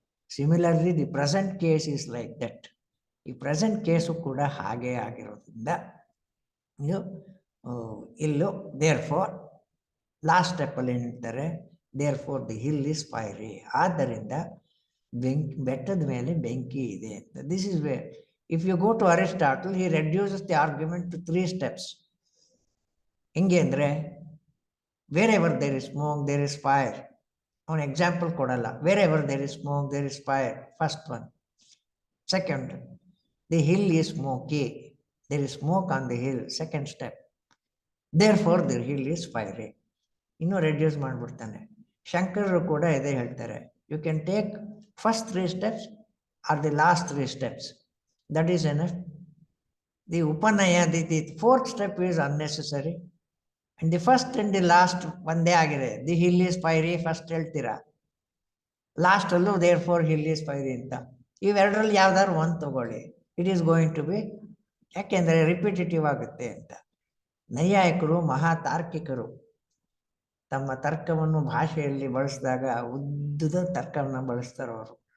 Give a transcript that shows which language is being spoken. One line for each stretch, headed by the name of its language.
English: Similarly the present case is like that.
Kannada: ಈ present case ಕೂಡ ಹಾಗೆ ಆಗಿರೋದ್ರಿಂದ ಇದು ಇಲ್ಲೂ ದೇರ್ ಫೋರ್ ಲಾಸ್ಟ್ ಸ್ಟೆಪ್ಪಲ್ಲಿ ಏನು ಹೇಳ್ತಾರೆ,
English: Therefore the hill is fiery.
Kannada: ಆದ್ದರಿಂದ ಬೆಟ್ಟದ ಮೇಲೆ ಬೆಂಕಿ ಇದೆ ಅಂತ.
English: This is way if you go to Aristotle, he reduces the argument to 3 steps.
Kannada: ಹಿಂಗೆ ಅಂದರೆ
English: wherever there is smoke there is fire.
Kannada: ಅವನು ಎಕ್ಸಾಂಪಲ್ ಕೊಡಲ್ಲ.
English: wherever there is smoke there is fire, first one. Second, the hill is smoky, there is smoke on the hill, second step. therefore the hill is fiery.
Kannada: ಇನ್ನೂ reduce ಮಾಡಿಬಿಡ್ತಾನೆ. ಶಂಕರರು ಕೂಡ ಇದೇ ಹೇಳ್ತಾರೆ.
English: You can take first 3 steps or the last 3 steps, that is enough. The upanaya, the 4th step is unnecessary. And the first and the last
Kannada: ಒಂದೇ ಆಗಿದೆ.
English: the hill is fiery first
Kannada: ಹೇಳ್ತೀರಾ,
English: ಲಾಸ್ಟಲ್ಲೂ therefore hill is fiery ಅಂತ.
Kannada: ಇವೆರಡರಲ್ಲಿ ಯಾವ್ದಾದ್ರು ಒಂದು ತಗೊಳ್ಳಿ,
English: it is going to be,
Kannada: ಯಾಕೆಂದರೆ repetitive ಆಗುತ್ತೆ ಅಂತ. ನೈಯಾಯಿಕರು ಮಹಾ ತಾರ್ಕಿಕರು ತಮ್ಮ ತರ್ಕವನ್ನು ಭಾಷೆಯಲ್ಲಿ ಬಳಸಿದಾಗ ಉದ್ದದ ತರ್ಕವನ್ನು ಬಳಸ್ತಾರೆ ಅವರು.